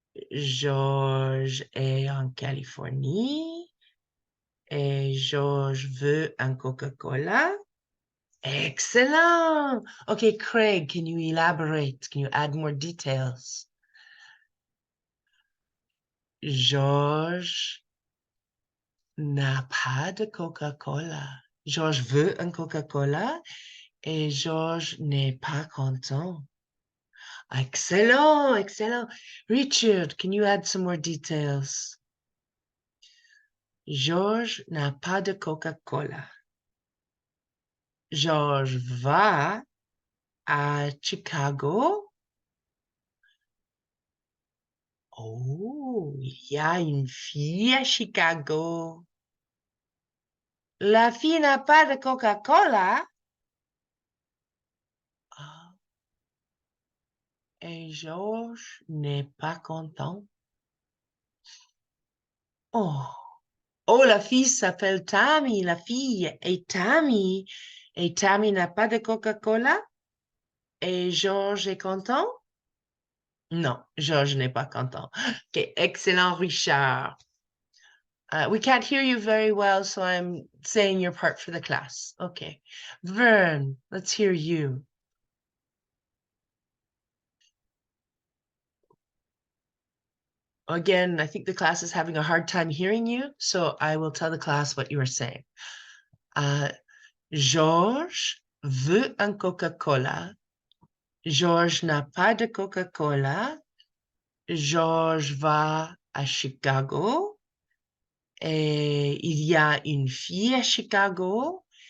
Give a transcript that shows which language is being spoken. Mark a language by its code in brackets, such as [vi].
[fr] Georges est en Californie. Et Georges veut un Coca-Cola. Excellent. [en] Okay, Craig, can you elaborate? Can you add more details? [fr] Georges n'a pas de Coca-Cola. Georges veut un Coca-Cola et Georges n'est pas content. Excellent, excellent. [en] Richard, can you add some more details? [fr] Georges n'a pas de Coca-Cola. Georges va à Chicago. Oh, il y a une fille à Chicago. La fille n'a pas de Coca-Cola. Ah, et Georges n'est pas content. Oh, oh, la fille s'appelle Tammy, la fille est Tammy. Et Tammy n'a pas de Coca-Cola. Et Georges est content? Non, Georges n'est pas content. OK, excellent, Richard. [en] We can't hear you very well, so I'm saying your part for the class. Okay. Vern, let's hear you. Again, I think the class is having a hard time hearing you, so I will tell the class what you were saying. [fr] Georges veut un Coca-Cola. Georges n'a pas de Coca-Cola. Georges va à Chicago. Et il y a une fille à Chicago.